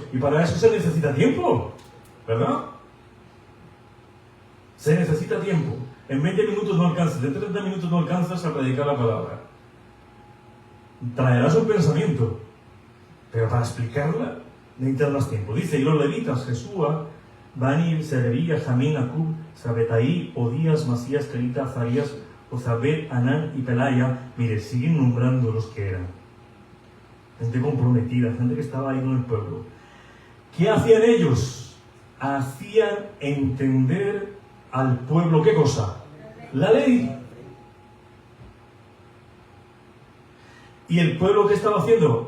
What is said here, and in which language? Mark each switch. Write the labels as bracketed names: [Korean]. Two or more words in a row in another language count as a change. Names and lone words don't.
[Spanish] Y para eso se necesita tiempo, ¿verdad? Se necesita tiempo. En 20 minutos no alcanzas, en 30 minutos no alcanzas a predicar la palabra. Traerás un pensamiento, pero para explicarla necesitas más tiempo. Dice, y los levitas, Jesúa, Bani, Serebía, Jamín, Acub, Sabetaí, Odías, Masías, Kelita, Azarías, Ozabet, Anán y Pelaya. Mire, siguen nombrando los que eran. Gente comprometida, gente que estaba ahí en el pueblo. ¿Qué hacían ellos? Hacían entender al pueblo, ¿qué cosa? La ley. ¿Y el pueblo qué estaba haciendo?